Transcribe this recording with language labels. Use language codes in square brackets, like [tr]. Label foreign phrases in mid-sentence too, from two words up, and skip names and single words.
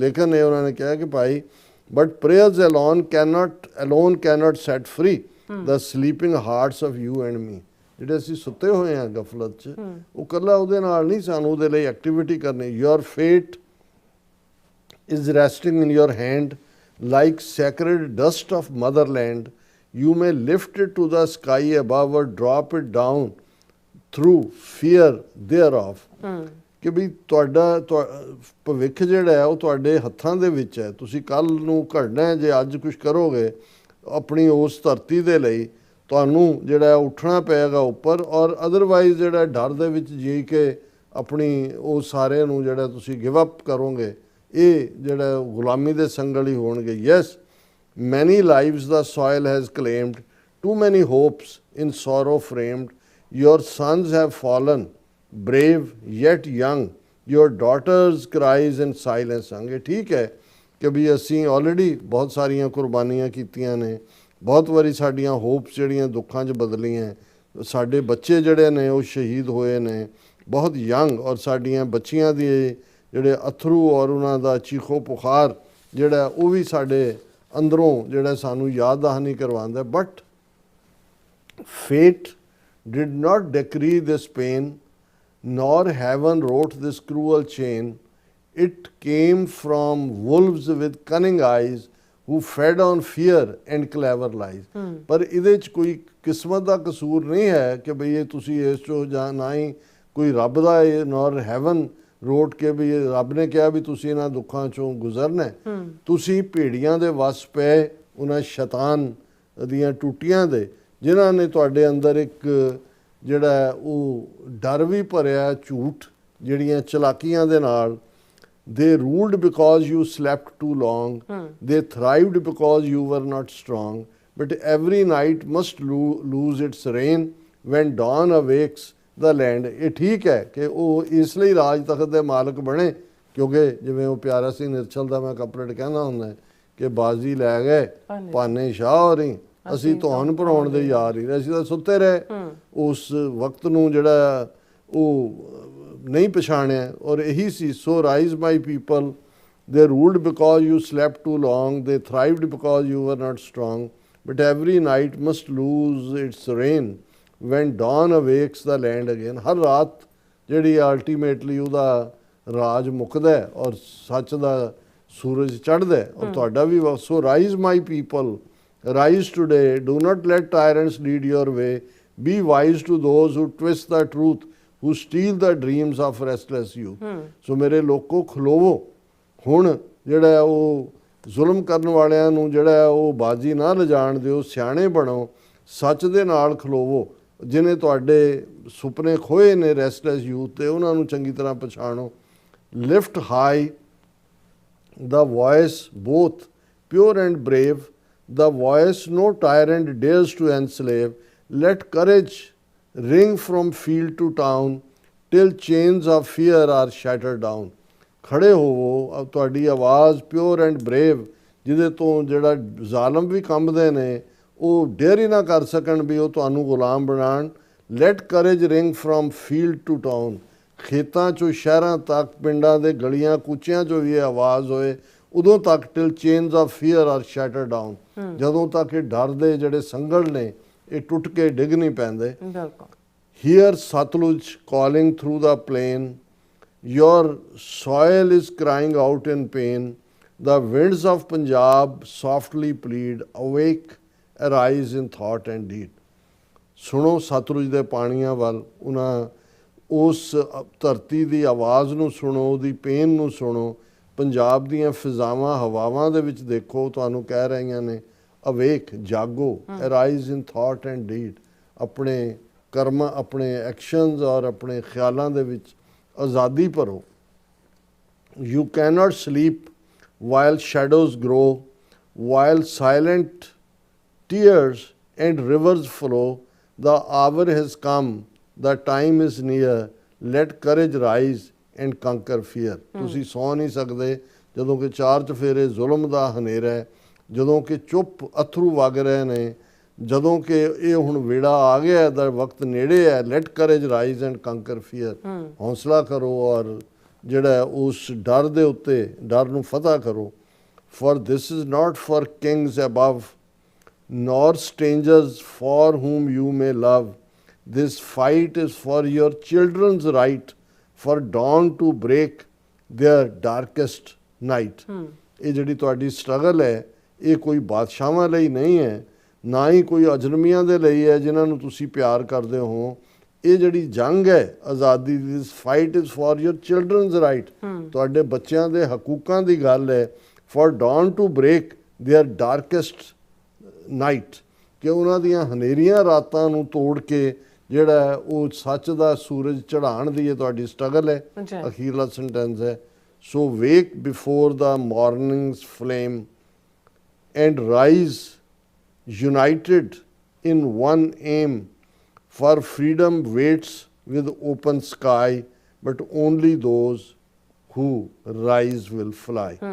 [pa] ਲੇਕਿਨ ਇਹ ਉਹਨਾਂ ਨੇ ਕਿਹਾ ਕਿ ਭਾਈ [en] but prayers alone cannot set free the sleeping hearts of you and me. [pa] ਜਿਹੜੇ ਅਸੀਂ ਸੁੱਤੇ ਹੋਏ ਹਾਂ ਗਫਲਤ 'ਚ, ਉਹ ਇਕੱਲਾ ਉਹਦੇ ਨਾਲ ਨਹੀਂ, ਸਾਨੂੰ ਉਹਦੇ ਲਈ ਐਕਟੀਵਿਟੀ ਕਰਨੀ। [en] your fate is resting in your hand like sacred dust of motherland, you may lift it to the sky above or drop it down through fear thereof। [pa] ਕਿ ਵੀ ਤੁਹਾਡਾ ਭਵਿੱਖ ਜਿਹੜਾ ਹੈ ਉਹ ਤੁਹਾਡੇ ਹੱਥਾਂ ਦੇ ਵਿੱਚ ਹੈ। ਤੁਸੀਂ ਕੱਲ੍ਹ ਨੂੰ ਘੜਨਾ ਹੈ। ਜੇ ਅੱਜ ਕੁਛ ਕਰੋਗੇ ਆਪਣੀ ਉਸ ਧਰਤੀ ਦੇ ਲਈ, ਤੁਹਾਨੂੰ ਜਿਹੜਾ ਉੱਠਣਾ ਪਏਗਾ ਉੱਪਰ, ਔਰ ਅਦਰਵਾਈਜ਼ ਜਿਹੜਾ ਡਰ ਦੇ ਵਿੱਚ ਜੀ ਕੇ ਆਪਣੀ ਉਹ ਸਾਰੇ ਨੂੰ ਜਿਹੜਾ ਤੁਸੀਂ [en] give up [pa] ਕਰੋਗੇ, ਇਹ ਜਿਹੜਾ ਗੁਲਾਮੀ ਦੇ ਸੰਗਲ ਹੀ ਹੋਣਗੇ। [en] yes many lives the soil has claimed, too many hopes in sorrow framed, your sons have fallen brave yet young, your daughters cries in silence sung। [pa] ਇਹ ਠੀਕ ਹੈ ਕਿ ਵੀ ਅਸੀਂ ਆਲਰੇਡੀ ਬਹੁਤ ਸਾਰੀਆਂ ਕੁਰਬਾਨੀਆਂ ਕੀਤੀਆਂ ਨੇ, ਬਹੁਤ ਵਾਰੀ ਸਾਡੀਆਂ ਹੋਪਸ ਜਿਹੜੀਆਂ ਦੁੱਖਾਂ 'ਚ ਬਦਲੀਆਂ, ਸਾਡੇ ਬੱਚੇ ਜਿਹੜੇ ਨੇ ਉਹ ਸ਼ਹੀਦ ਹੋਏ ਨੇ ਬਹੁਤ ਯੰਗ, ਔਰ ਸਾਡੀਆਂ ਬੱਚੀਆਂ ਦੀ ਜਿਹੜੇ ਅਥਰੂ ਔਰ ਉਹਨਾਂ ਦਾ ਚੀਖੋ ਪੁਕਾਰ ਜਿਹੜਾ ਉਹ ਵੀ ਸਾਡੇ ਅੰਦਰੋਂ ਜਿਹੜਾ ਸਾਨੂੰ ਯਾਦ ਦਹਾਨੀ ਕਰਵਾਉਂਦਾ। [en] ਬਟ fate did not decree this pain, nor heaven wrote this cruel chain. It came from wolves with cunning eyes who fed on fear and clever lies. [pa] ਪਰ ਇਹਦੇ ਚ ਕੋਈ ਕਿਸਮਤ ਦਾ ਕਸੂਰ ਨਹੀਂ ਹੈ ਕਿ ਬਈ ਇਹ ਤੁਸੀਂ ਇਸ ਚੋਂ ਜਾਂ ਨਾ ਹੀ ਕੋਈ ਰੱਬ ਦਾ [en] nor heaven wrote [pa] ਕੇ ਵੀ ਰੱਬ ਨੇ ਕਿਹਾ ਵੀ ਤੁਸੀਂ ਇਹਨਾਂ ਦੁੱਖਾਂ ਚੋਂ ਗੁਜ਼ਰਨਾ। ਤੁਸੀਂ ਭੇੜੀਆਂ ਦੇ ਵਸ ਪਏ ਉਹਨਾਂ ਸ਼ੈਤਾਨ ਦੀਆਂ ਟੂਟੀਆਂ ਦੇ, ਜਿਨ੍ਹਾਂ ਨੇ ਤੁਹਾਡੇ ਅੰਦਰ ਇੱਕ ਜਿਹੜਾ ਉਹ ਡਰ ਵੀ ਭਰਿਆ ਝੂਠ ਜਿਹੜੀਆਂ ਚਲਾਕੀਆਂ ਦੇ ਨਾਲ। [en] They ruled because you slept too long. They thrived because you were not strong. But every night must lose its reign when dawn awakes the land. [pa] ਇਹ ਠੀਕ ਹੈ ਕਿ ਉਹ ਇਸ ਲਈ ਰਾਜ ਤਖਤ ਦੇ ਮਾਲਕ ਬਣੇ ਕਿਉਂਕਿ ਜਿਵੇਂ ਉਹ ਪਿਆਰਾ ਸਿੰਘ ਨਿਰਛਲ ਦਾ ਮੈਂ ਕਪਲੇਟ ਕਹਿੰਦਾ ਹੁੰਦਾ ਕਿ ਬਾਜ਼ੀ ਲੈ ਗਏ ਭਾਨੇ ਸ਼ਾਹ ਹੋਰੀ, ਅਸੀਂ ਧੌਣ ਭਰਾਉਣ ਦੇ ਯਾਰ ਹੀ, ਅਸੀਂ ਤਾਂ ਸੁੱਤੇ ਰਹੇ। ਉਸ ਵਕਤ ਨੂੰ ਜਿਹੜਾ ਉਹ ਨਹੀਂ ਪਛਾਣਿਆ ਔਰ ਇਹੀ ਸੀ। [en] so rise my people, they ruled because you slept too long, they thrived because you were not strong, but every night must lose its reign when dawn awakes the land again. [pa] ਹਰ ਰਾਤ ਜਿਹੜੀ ਅਲਟੀਮੇਟਲੀ ਉਹਦਾ ਰਾਜ ਮੁੱਕਦਾ ਔਰ ਸੱਚ ਦਾ ਸੂਰਜ ਚੜ੍ਹਦਾ ਔਰ ਤੁਹਾਡਾ ਵੀ। [en] so rise my people, rise today, do not let tyrants lead your way, be wise to those who twist the truth, who steal the dreams of restless youth. [pa] ਸੋ ਮੇਰੇ ਲੋਕੋ ਖਲੋਵੋ, ਹੁਣ ਜਿਹੜਾ ਉਹ ਜ਼ੁਲਮ ਕਰਨ ਵਾਲਿਆਂ ਨੂੰ ਜਿਹੜਾ ਉਹ ਬਾਜੀ ਨਾ ਲਿਜਾਣ ਦਿਓ, ਸਿਆਣੇ ਬਣੋ, ਸੱਚ ਦੇ ਨਾਲ ਖਲੋਵੋ। ਜਿਹਨੇ ਤੁਹਾਡੇ ਸੁਪਨੇ ਖੋਏ ਨੇ [en] restless youth [pa] ਤੇ ਉਹਨਾਂ ਨੂੰ ਚੰਗੀ ਤਰ੍ਹਾਂ ਪਛਾਣੋ। [en] lift high the voice both pure and brave, the voice no tyrant dares to enslave. Let courage ring from field to town till chains of fear are shattered down. [pa] ਖੜੇ ਹੋਵੋ, ਤੁਹਾਡੀ ਆਵਾਜ਼ [en] pure and brave, [pa] ਜਿਹਦੇ ਤੋਂ ਜਿਹੜਾ ਜ਼ਾਲਮ ਵੀ ਕੰਬਦੇ ਨੇ ਉਹ ਡੇਅਰ ਹੀ ਨਾ ਕਰ ਸਕਣ ਵੀ ਉਹ ਤੁਹਾਨੂੰ ਗੁਲਾਮ ਬਣਾਉਣ। [en] let courage ring from field to town, [pa] ਖੇਤਾਂ ਚੋਂ ਸ਼ਹਿਰਾਂ ਤੱਕ, ਪਿੰਡਾਂ ਦੇ ਗਲੀਆਂ ਕੂਚਿਆਂ ਚੋਂ ਵੀ ਇਹ ਆਵਾਜ਼ ਹੋਏ ਉਦੋਂ ਤੱਕ। [en] till chains of fear are shatter down, [pa] ਜਦੋਂ ਤੱਕ ਇਹ ਡਰ ਦੇ ਜਿਹੜੇ ਸੰਗਲ ਨੇ ਇਹ ਟੁੱਟ ਕੇ ਡਿੱਗ ਨਹੀਂ ਪੈਂਦੇ। [en] hear Sutlej calling through the plain, your soil is crying out in pain, the winds of Punjab softly plead, awake, arise in thought and deed. [pa] ਸੁਣੋ ਸਤਲੁਜ ਦੇ ਪਾਣੀਆਂ ਵੱਲ, ਉਹਨਾਂ ਉਸ ਧਰਤੀ ਦੀ ਆਵਾਜ਼ ਨੂੰ ਸੁਣੋ, ਉਹਦੀ ਪੇਨ ਨੂੰ ਸੁਣੋ। ਪੰਜਾਬ ਦੀਆਂ ਫਿਜ਼ਾਵਾਂ ਹਵਾਵਾਂ ਦੇ ਵਿੱਚ ਦੇਖੋ, ਤੁਹਾਨੂੰ ਕਹਿ ਰਹੀਆਂ ਨੇ ਅਵੇਕ, ਜਾਗੋ, [en] arise in thought and deed. [pa] ਆਪਣੇ ਕਰਮਾਂ, ਆਪਣੇ ਐਕਸ਼ਨਸ ਔਰ ਆਪਣੇ ਖਿਆਲਾਂ ਦੇ ਵਿੱਚ ਆਜ਼ਾਦੀ ਭਰੋ। [en] you cannot sleep while shadows grow, while silent tears and rivers flow, the hour has come, the time is near, let courage rise and conquer fear. [pa] ਤੁਸੀਂ ਸੌ ਨਹੀਂ ਸਕਦੇ ਜਦੋਂ ਕਿ ਚਾਰ ਚਫੇਰੇ ਜ਼ੁਲਮ ਦਾ ਹਨੇਰਾ ਹੈ, ਜਦੋਂ ਕਿ ਚੁੱਪ ਅਥਰੂ ਵਗ ਰਹੇ ਨੇ, ਜਦੋਂ ਕਿ ਇਹ ਹੁਣ ਵੇੜਾ ਆ ਗਿਆ ਦਾ ਵਕਤ ਨੇੜੇ ਹੈ। [en] let courage rise and conquer fear. [pa] ਹੌਸਲਾ ਕਰੋ ਔਰ ਜਿਹੜਾ ਉਸ ਡਰ ਦੇ ਉੱਤੇ ਡਰ ਨੂੰ ਫਤਹ ਕਰੋ। [en] for this is not for kings above, nor strangers for whom you may love. This fight is for your children's right, for dawn to break their darkest night. [pa] ਇਹ ਜਿਹੜੀ ਤੁਹਾਡੀ ਸਟਰਗਲ ਹੈ ਇਹ ਕੋਈ ਬਾਦਸ਼ਾਹਾਂ ਲਈ ਨਹੀਂ ਹੈ, ਨਾ ਹੀ ਕੋਈ ਅਜਨਬੀਆਂ ਦੇ ਲਈ ਹੈ ਜਿਨ੍ਹਾਂ ਨੂੰ ਤੁਸੀਂ ਪਿਆਰ ਕਰਦੇ ਹੋ। ਇਹ ਜਿਹੜੀ ਜੰਗ ਹੈ ਆਜ਼ਾਦੀ ਦੀ, [en] this fight is for your children's right, [pa] ਤੁਹਾਡੇ ਬੱਚਿਆਂ ਦੇ ਹਕੂਕਾਂ ਦੀ ਗੱਲ ਹੈ। [en] for dawn to break their darkest night, [pa] ਕਿ ਉਹਨਾਂ ਦੀਆਂ ਹਨੇਰੀਆਂ ਰਾਤਾਂ ਨੂੰ ਤੋੜ ਕੇ ਜਿਹੜਾ ਉਹ ਸੱਚ ਦਾ ਸੂਰਜ ਚੜ੍ਹਾਉਣ ਦੀ ਇਹ ਤੁਹਾਡੀ ਸਟਰਗਲ ਹੈ। ਅਖੀਰਲਾ ਸੈਂਟੈਂਸ ਹੈ, [en] so wake before the morning's flame and rise united in one aim, for freedom waits with open sky, but only those who rise will fly.